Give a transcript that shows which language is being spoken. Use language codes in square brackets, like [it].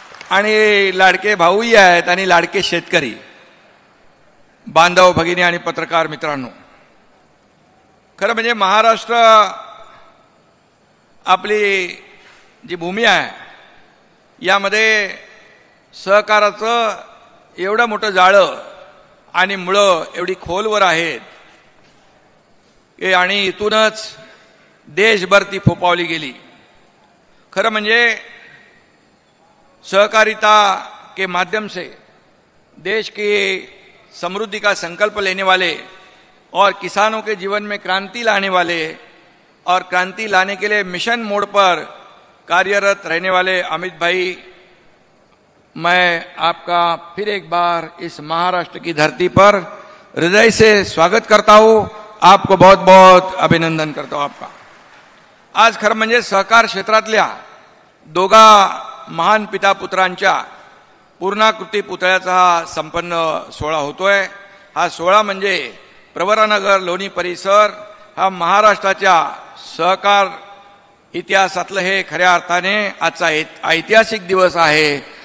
[mr] आणि लाडके भाऊही आहेत आणि लाडके शेतकरी बांधव भगिनी आणि पत्रकार मित्रांनो, खरं म्हणजे महाराष्ट्र आपली जी भूमी आहे यामध्ये सहकाराचं एवढं मोठं जाळं आणि मुळं एवढी खोलवर आहेत आणि इथूनच देशभर ती फोपावली गेली. खरं म्हणजे [hi] सहकारिता के माध्यम से देश की समृद्धि का संकल्प लेने वाले और किसानों के जीवन में क्रांति लाने वाले और क्रांति लाने के लिए मिशन मोड पर कार्यरत रहने वाले अमित भाई, मैं आपका फिर एक बार इस महाराष्ट्र की धरती पर हृदय से स्वागत करता हूं. आपको बहुत बहुत अभिनंदन करता हूं आपका. [mr] आज खरं म्हणजे सहकार क्षेत्रातल्या दोघा महान पिता पुत्रांच्या पूर्णाकृती पुतळ्याचा हा संपन्न सोहळा होतोय. हा सोहळा म्हणजे प्रवरानगर लोणी परिसर हा महाराष्ट्राच्या सहकार इतिहासातलं हे खऱ्या अर्थाने आजचा ऐतिहासिक दिवस आहे.